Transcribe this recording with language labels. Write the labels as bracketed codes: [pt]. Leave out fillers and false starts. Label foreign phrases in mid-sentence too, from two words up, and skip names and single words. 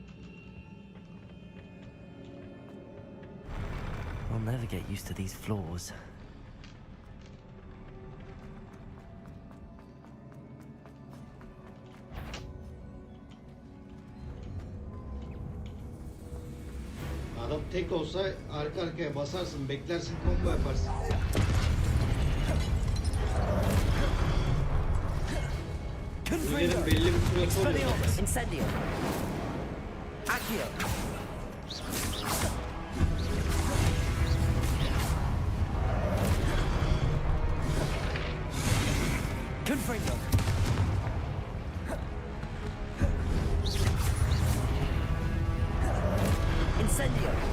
[en] I'll never get used to these floors. [tr] Adam tek olsa arka arkaya basarsın, beklersin, combo yaparsın. Ürünlerin belli bir süresi oluyor. Incendio. Accio. Confringo. Incendio.